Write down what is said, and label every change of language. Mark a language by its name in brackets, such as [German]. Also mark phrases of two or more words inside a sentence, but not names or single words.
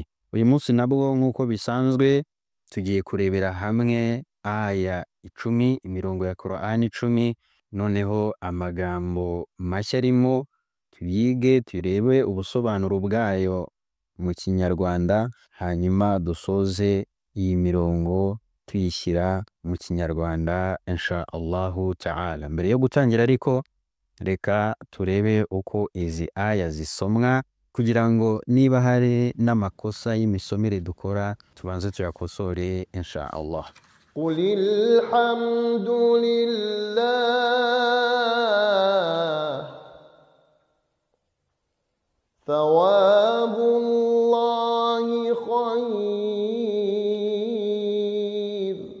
[Kinyarwanda] Uyu munsi nabwo nk'uko bisanzwe tugiye kurebera hamwe aya 10, imirongo ya Qur'ani 10, noneho amagambo mashya arimo tuyige turebe ubusobanuro bwayo mu Kinyarwanda, hanyuma dusoze iyi mirongo tuyishyira mu Kinyarwanda [Arabic] إن شاء الله تعالى. [Kinyarwanda] Mbere yo gutangira ariko reka turebe uko izi aya zisomwa kugira ngo niba hari n'amakosa y'imisomere dukora tubanze tuyakosore [Arabic] إن شاء الله. قل الحمد لله ثواب الله خير.